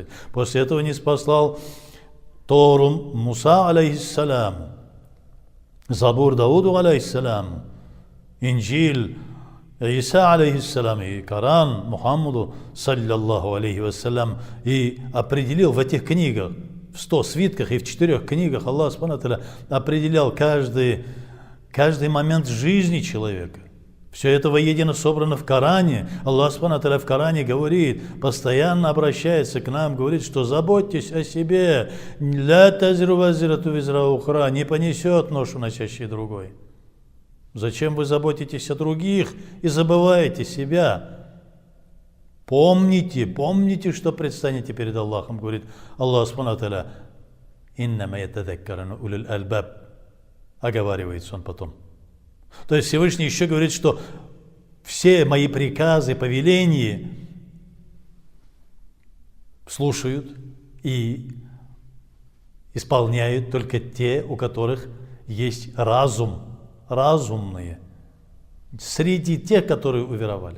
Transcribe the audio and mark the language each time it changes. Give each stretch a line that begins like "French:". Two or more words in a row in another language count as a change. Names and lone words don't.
Russian: После этого не спаслал Тору Муса, алейхиссаляму, Забур Дауду, алейхиссаляму, Инджиль Иса, алейхиссалям, и Коран Мухаммаду,
Arabic: صلى الله عليه وسلم,
Russian: и определил в этих книгах, в 100 свитках и в 4 книгах
Arabic: الله سبحانه وتعالى
Russian: определял каждый момент жизни человека. Все это воедино собрано в Коране.
Arabic: الله سبحانه وتعالى
Russian: в Коране говорит, постоянно обращается к нам, говорит, что заботьтесь о себе.
Arabic: «لا تزر وازرة وزر أخرى»,
Russian: не понесет ношу носящий другой. Зачем вы заботитесь о других и забываете себя? Помните, что предстанете перед Аллахом, говорит
Arabic: الله سبحانه وتعالى. «إنما يتذكر أولو الألباب»,
Russian: оговаривается он потом. То есть Всевышний еще говорит, что все мои приказы, повеления слушают и исполняют только те, у которых есть разум, разумные, среди тех, которые уверовали.